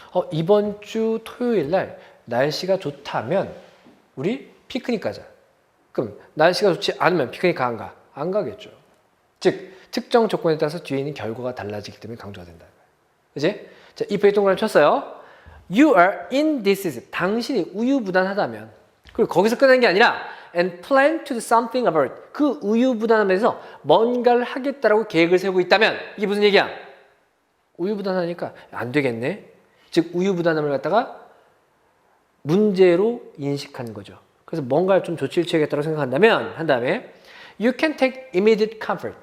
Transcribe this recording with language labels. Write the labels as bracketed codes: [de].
[ko] 이번 주 토요일 날 날씨가 좋다면 우리 피크닉 가자. 그럼 날씨가 좋지 않으면 피크닉 가 안 가? 안 가겠죠. 즉 특정 조건에 따라서 뒤에 있는 결과가 달라지기 때문에 강조가 된다. 그치? 자, if의 동그라미 쳤어요. [en] You are in this season. [ko] 당신이 우유부단하다면. 그리고 거기서 끝나는 게 아니라 [en] and plan to do something about it. [ko] 그 우유부단함에서 뭔가를 하겠다라고 계획을 세우고 있다면 이게 무슨 얘기야? 우유부단하니까 안 되겠네. 즉 우유부단함을 갖다가 문제로 인식하는 거죠. 그래서 뭔가 좀 조치를 취하겠다고 생각한다면 한 다음에 [en] you can take immediate comfort.